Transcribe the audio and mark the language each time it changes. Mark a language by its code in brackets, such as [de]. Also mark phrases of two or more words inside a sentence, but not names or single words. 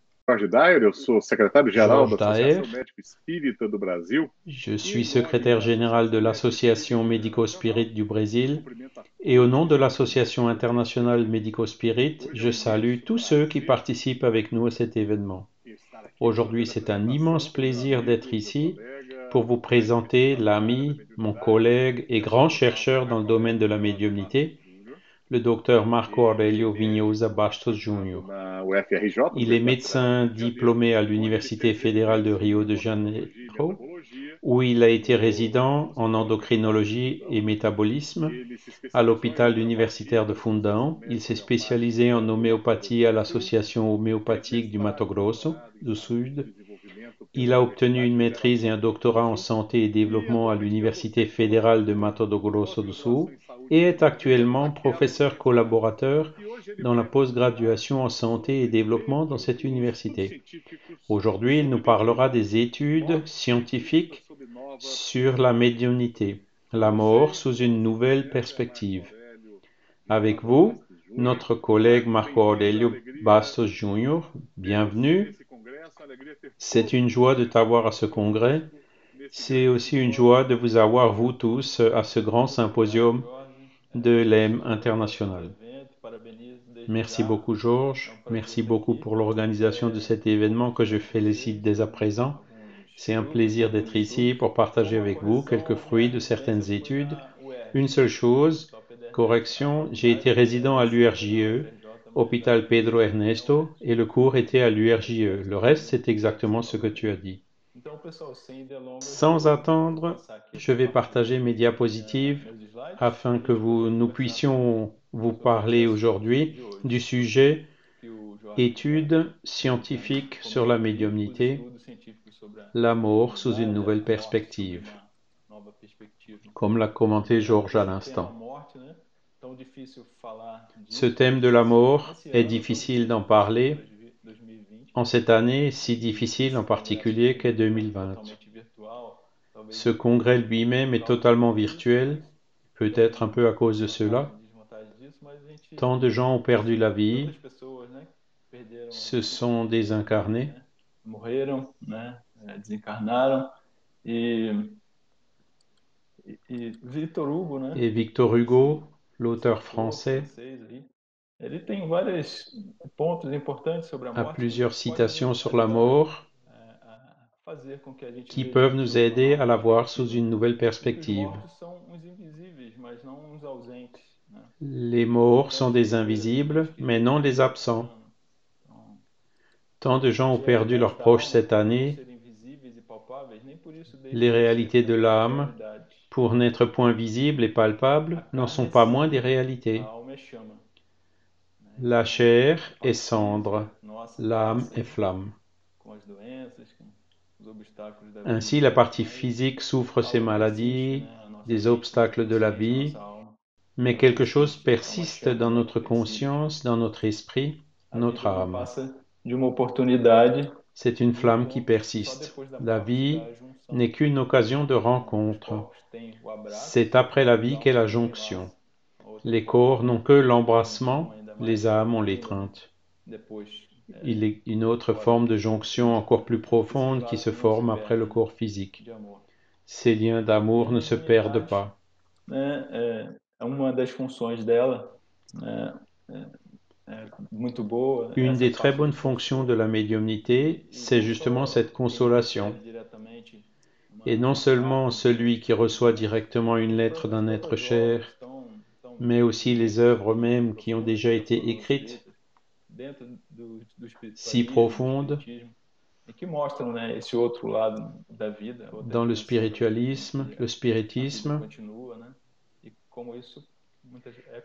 [pt] Jorge Dyer, eu sou secretário-geral da Georges Daer, Associação Médico Espírita do Brasil [fr] je [pt] e, [fr] suis [pt] em nome [fr] secrétaire [pt] da [fr] général de [pt] Associação Médico Espírita [fr] l'Association [pt] Internacional, [fr] Médico-Spirit du [pt] eu [fr] Brésil [pt] cumprimento a [fr] et au nom [pt] todos [fr] de [pt] que participam [fr] l'Association [pt] desse evento. [fr] internationale Médico-Spirit, [pt] Hoje é [fr] je [pt] um [fr] salue [pt] imenso [fr] tous ceux qui [pt] prazer [fr] participent avec nous à cet événement. [pt] estar aqui para [fr] Aujourd'hui, [pt] fazer a [fr] c'est un immense [pt] apresentação do meu [fr] plaisir d'être [pt] amigo, meu [fr] ici pour [pt] colega, [fr] vous [pt] meu colega [fr] présenter [pt] pesquisador na área da [fr] l'ami, mon [pt] mediunidade, [fr] collègue et [pt] que é o [fr] grand [pt] Dr. [fr] chercheur dans le [pt] Marco [fr] domaine [pt] Aurélio [fr] de la [pt] Vignosa Bastos [fr] médiumnité, [pt] Júnior. [fr] le docteur Marco [pt] Ele é [fr] Aurelio Vignosa [pt] médico [fr] Bastos [pt] formado [fr] Jr. [pt] na UFRJ, [fr] Il est [pt] Universidade Federal do [fr] médecin [pt] Rio de Janeiro, [fr] diplômé à [pt] onde ele [fr] l'Université [pt] fez [fr] fédérale de [pt] residência em [fr] Rio de [pt] endocrinologia e [fr] Janeiro, [pt] metabologia [fr] où il a été [pt] no [fr] résident en [pt] Hospital Universitário de [fr] endocrinologie et [pt] Fundão. [fr] métabolisme [pt] Ele se [fr] à [pt] especializou em [fr] l'hôpital universitaire [pt] homeopatia [fr] de [pt] na Associação [fr] Fundão. Il [pt] Médica [fr] s'est [pt] Homeopática [fr] spécialisé en [pt] do Mato Grosso [fr] homéopathie à [pt] do Sul. [fr] l'association [pt] Fez [fr] homéopathique du Mato [pt] mestrado e [fr] Grosso [pt] doutorado em [fr] do [pt] saúde e [fr] Sud. [pt] desenvolvimento [fr] Il [pt] pela [fr] a obtenu une [pt] Universidade Federal do [fr] maîtrise et un [pt] Mato Grosso do [fr] doctorat en [pt] Sul [fr] santé et [pt] e [fr] développement à [pt] atualmente ele é [fr] l'Université [pt] docente [fr] fédérale de [pt] colaborador [fr] Mato [pt] na [fr] Grosso do Sul [pt] pós-graduação em saúde [fr] et [pt] e [fr] est [pt] desenvolvimento [fr] actuellement [pt] naquela [fr] professeur [pt] universidade. [fr] collaborateur [pt] E hoje ele [fr] dans la [pt] vai falar [fr] postgraduation en santé et [pt] sobre [fr] développement dans cette [pt] os estudos [fr] université. [pt] científicos [fr] Aujourd'hui, il nous [pt] sobre [fr] parlera [pt] mediunidade, [fr] des études [pt] morte e busca [fr] scientifiques [pt] sobre nova [fr] sur la [pt] perspectiva. [fr] médiumnité, [pt] Com [fr] la mort [pt] vocês, [fr] sous [pt] o [fr] une [pt] nosso [fr] nouvelle [pt] colega Marco [fr] perspective. [pt] Aurélio [fr] Avec [pt] Vignosa [fr] vous, [pt] Bastos Júnior. [fr] notre collègue [pt] Marco, [fr] Marco [pt] bem-vindo, é uma [fr] Aurelio [pt] alegria [fr] Bastos Jr., [pt] ter você [fr] bienvenue. [pt] nesse congresso, é uma alegria ter [fr] C'est [pt] todos [fr] une joie de [pt] vocês [fr] t'avoir à ce congrès. [pt] conosco nesse [fr] C'est [pt] grande [fr] aussi une [pt] simpósio [fr] joie [pt] de [fr] de vous [pt] mediunidade [fr] avoir, vous [pt] mundial. [fr] tous, à ce grand [pt] Muito obrigado, [fr] symposium [pt] Jorge. [fr] de l'EM [pt] Parabéns pela organização do [fr] international. [pt] evento, parabenizo desde [fr] Merci [pt] já. [fr] beaucoup, [pt] É [fr] Georges. [pt] um prazer [fr] Merci [pt] estar [fr] beaucoup [pt] aqui. [fr] pour l'organisation de cet événement que je [pt] Compartilhar com [fr] félicite [pt] vocês [fr] dès à présent. [pt] alguns [fr] C'est un [pt] frutos, [fr] plaisir [pt] alguns [fr] d'être ici [pt] estudos. [fr] pour [pt] Só [fr] partager [pt] uma [fr] avec vous quelques [pt] correção, minha [fr] fruits de [pt] residência [fr] certaines [pt] foi [fr] études. [pt] na [fr] Une [pt] UERJ, [fr] seule chose, [pt] Hospital Pedro Ernesto. A [fr] correction, j'ai été [pt] faculdade [fr] résident [pt] é [fr] à [pt] sede da [fr] l'URJE, [pt] UFRJ, mas a [fr] hôpital Pedro [pt] residência é na [fr] Ernesto, [pt] UERJ. [fr] et le cours était à l'URJE. Le reste, [pt] Exatamente [fr] c'est [pt] o que você [fr] exactement ce que [pt] falou [fr] tu [pt] aí. [fr] as dit. [pt] Então, pessoal, sem delongas, [fr] Sans [pt] vou [fr] attendre, [pt] passar aqui [fr] je [pt] para [fr] vais partager [pt] compartilhar [fr] mes diapositives [pt] meus slides e [fr] afin [pt] a [fr] que [pt] gente poder [fr] nous [pt] conversar [fr] puissions vous [pt] sobre esse [fr] parler [pt] assunto [fr] aujourd'hui [pt] de [fr] du [pt] hoje, [fr] sujet [pt] que o Jorge [fr] études [pt] já [fr] scientifiques sur la [pt] comentou aí, os [fr] médiumnité, [pt] estudos científicos sobre [fr] la [pt] a [fr] mort sous une [pt] mediunidade, [fr] nouvelle [pt] a morte sobre [fr] perspective, [pt] uma nova perspectiva. [fr] comme l'a commenté Georges à [pt] Esse tema [fr] l'instant. [pt] morte, né? Tão difícil falar [fr] Ce [pt] disso [fr] thème de la mort [pt] nesse [fr] est [pt] ano, tão [fr] difficile d'en [pt] difícil que foi [fr] parler [pt] 2020, [fr] en cette année si [pt] que [fr] difficile en [pt] esse congresso [fr] particulier qu'est [pt] foi [fr] 2020. [pt] totalmente virtual, talvez [fr] Ce congrès [pt] por [fr] lui-même est [pt] causa [fr] totalement [pt] disso, [fr] virtuel, [pt] mas [fr] peut-être un [pt] tem [fr] peu à cause de cela. [pt] vantagens e desvantagens disso, mas a gente, [fr] Tant de gens ont perdu la [pt] tantas [fr] vie, [pt] pessoas, né, perderam, [fr] se sont désincarnés. [pt] né, morreram, né, desencarnaram e, e Victor Hugo, né, [fr] Et Victor Hugo, [pt] esse [fr] l'auteur [pt] autor [fr] français, [pt] francês aí, ele tem vários pontos importantes sobre a [fr] a [pt] morte que [fr] plusieurs [pt] pode [fr] citations sur la [pt] ajudar [fr] mort [pt] a fazer com que a gente [fr] qui [pt] veja [fr] peuvent [pt] isso [fr] nous [pt] sobre uma [fr] aider à [pt] nova [fr] la voir sous [pt] perspectiva [fr] une nouvelle [pt] e que os [fr] perspective. [pt] mortos são uns invisíveis, mas não uns ausentes, né? [fr] Les morts [pt] Tantas [fr] sont des [pt] pessoas têm [fr] invisibles, mais [pt] pesquisas [fr] non [pt] aí [fr] des [pt] esse [fr] absents. [pt] ano. Então, [fr] Tant de [pt] as [fr] gens ont perdu leurs [pt] realidades da [fr] proches [pt] alma, [fr] cette [pt] por não [fr] année, [pt] serem visíveis e palpáveis, nem por isso [fr] les [pt] deixam de ser [fr] réalités de [pt] também [fr] l'âme, [pt] realidades. [fr] pour n'être point visibles et [pt] A [fr] palpables, n'en [pt] carne [fr] sont [pt] é [fr] pas moins des [pt] cinza, a [fr] réalités. [pt] alma é chama, né? [fr] La [pt] Então, [fr] chair [pt] a [fr] est [pt] parte [fr] cendre, [pt] física nossa está [fr] l'âme est [pt] assim, [fr] flamme. [pt] com as doenças, com os obstáculos da [fr] Ainsi, [pt] vida, [fr] la partie [pt] mas [fr] physique souffre ses [pt] algo persiste, [fr] maladies, [pt] né? A nossa [fr] des [pt] mente, nossa [fr] obstacles de la [pt] consciência, a [fr] vie, [pt] nossa alma, [fr] mais [pt] ela [fr] quelque chose [pt] persiste. É uma [fr] persiste [pt] chama, [fr] dans [pt] né? Que [fr] notre [pt] persiste. [fr] conscience, dans notre esprit, [pt] A [fr] notre [pt] vida não [fr] âme. [pt] passa de uma oportunidade [fr] C'est une [pt] de [fr] flamme qui [pt] encontro só [fr] persiste. [pt] depois da [fr] La [pt] morte, [fr] vie [pt] da junção, [fr] n'est qu'une occasion de [pt] né? Os [fr] rencontre. [pt] corpos têm o abraço, [fr] C'est après la [pt] as [fr] vie qu'est [pt] almas [fr] la [pt] têm o [fr] jonction. [pt] enlace, uma outra [fr] Les corps [pt] forma [fr] n'ont que [pt] de junção [fr] l'embrassement, [pt] ainda [fr] les [pt] mais [fr] âmes ont [pt] profunda, né? [fr] l'étreinte. [pt] Depois [fr] Il est une autre forme de [pt] pós-morte. [fr] jonction encore plus profonde qui se [pt] Esses laços não se [fr] forme après le [pt] perdem, né? [fr] corps physique. [pt] De amor. [fr] Ces liens [pt] E [fr] d'amour [pt] a [fr] ne se perdent [pt] mediunidade, [fr] pas. [pt] né, é uma das funções dela, né, muito boa, [fr] Une [pt] essa [fr] des très [pt] parte de [fr] bonnes fonctions de [pt] consolo, [fr] la médiumnité, [pt] e [fr] c'est [pt] não [fr] justement [pt] só [fr] cette [pt] quem [fr] consolation. [pt] recebe diretamente [fr] Et non [pt] uma [fr] seulement [pt] carta de um [fr] celui qui [pt] espírito, [fr] reçoit [pt] mas [fr] directement une lettre [pt] as [fr] d'un être [pt] próprias obras [fr] cher, [pt] tão [fr] mais aussi les [pt] ricas [fr] œuvres [pt] e [fr] mêmes qui ont [pt] profundas [fr] déjà [pt] que já [fr] été [pt] foram [fr] écrites, [pt] escritas dentro do [fr] si [pt] espiritualismo, do [fr] profondes, [pt] espiritismo, e que mostram, né, esse outro lado da vida, outra [fr] dans le [pt] dimensão da vida, em [fr] spiritualisme, [pt] que [fr] le [pt] a vida [fr] spiritisme, [pt] continua, né? E como isso é